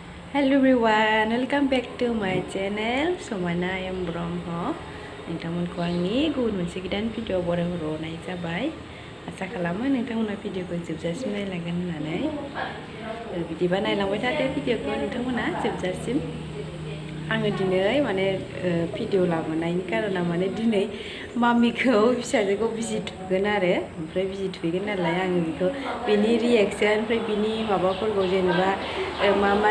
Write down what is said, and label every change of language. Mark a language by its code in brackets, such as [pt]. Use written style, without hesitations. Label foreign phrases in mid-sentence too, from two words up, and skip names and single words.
[en] Hello everyone, welcome back to my channel [brx] Samaina M Brahma nwngtamwnko angni गुबुन मोनसे गोदान भिडिअ बरायहराव नाय जाबाय आसा खालामो नोंथांमोना भिडिअखौ जोबजासिम नायलांगोन होननानै बिदिबा नायलांबाय थादो भिडिअखौ नोंथांमोना जोबजासिम आङो दिनै माने भिडिअ लाबोनायनि कारना माने दिनै मामिखौ फिसाजोखौ बिजि थुगोन आरो ओमफ्राय बिजि थुगोन नालाय आङो बेखौ बिनि रिएक्सन ओमफ्राय बिनि माबाफोरखौ जेनेबा मा